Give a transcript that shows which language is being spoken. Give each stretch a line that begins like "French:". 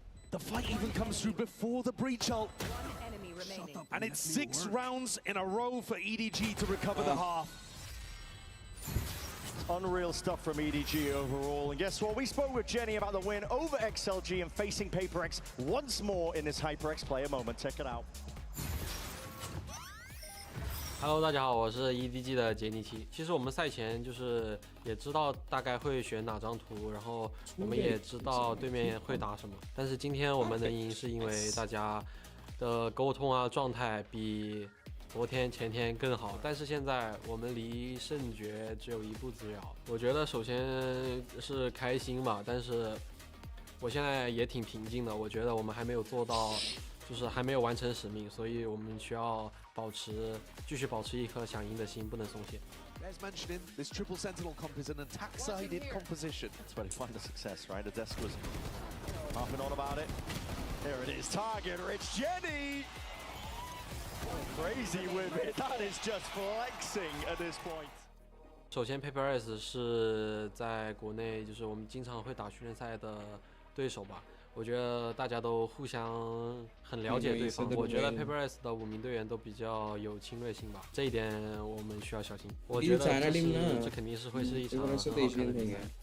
English: The fight even comes through before the breach ult. And it's 6 rounds in a row for EDG to recover the half. Unreal stuff from EDG overall. And guess what? We spoke with Jenny about the win over XLG and facing PRX once more in this HyperX player moment. Check it out. Hello，
Chinese: 大家好，我是 EDG 的杰尼奇。其实我们赛前就是也知道大概会选哪张图，然后我们也知道对面会打什么。但是今天我们能赢，是因为大家的沟通啊状态比昨天前天更好。但是现在我们离胜决只有1步之遥。我觉得首先是开心吧，但是我现在也挺平静的。我觉得我们还没有做到。就是还没有完成使命，所以我们需要继续保持一颗想赢的心，不能松懈。
English: As mentioned, this triple sentinel comp is an attack-sided composition. That's where they find the success, right? The desk was harping on about it. There it is, target rich Jenny. Crazy with it. That is just flexing at this point.
Chinese: 首先 PRX 是在国内就是我们经常会打训练赛的对手吧。我觉得大家都互相很了解对方。我觉得 PRX 的5名队员都比较有侵略性吧，这一点我们需要小心。我觉得这肯定是会是一场很好看的比赛。